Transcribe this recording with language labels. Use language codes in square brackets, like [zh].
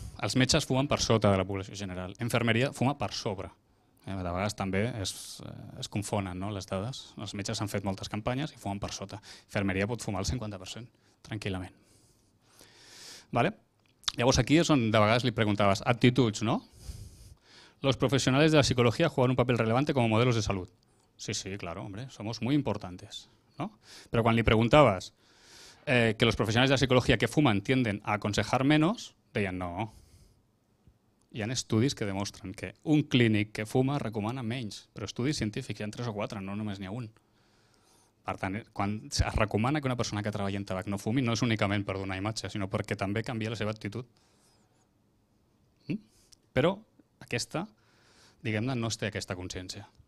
[ca] Els metges fumen per sota de la població general, infermeria fuma per sobre. De vegades també es confonen les dades. Els metges han fet moltes campanyes i fumen per sota. Infermeria pot fumar el 50%, tranquil·lament. Llavors aquí és on de vegades li preguntaves actituds, ¿no? [es] Los profesionales de la psicología juegan un papel relevante como modelos de salud. Sí, claro, hombre, somos muy importantes, ¿no? Pero cuando le preguntabas que los profesionales de la psicología que fuman tienden a aconsejar menos, [ca] deien no. Hi ha estudis que demostren que un clínic que fuma recomana menys, però estudis científics, hi ha 3 o 4, no només n'hi ha un. Per tant, quan es recomana que una persona que treballa en tabac no fumi, no és únicament per donar imatge, sinó perquè també canvia la seva actitud. Però aquesta, diguem-ne, no es té aquesta consciència.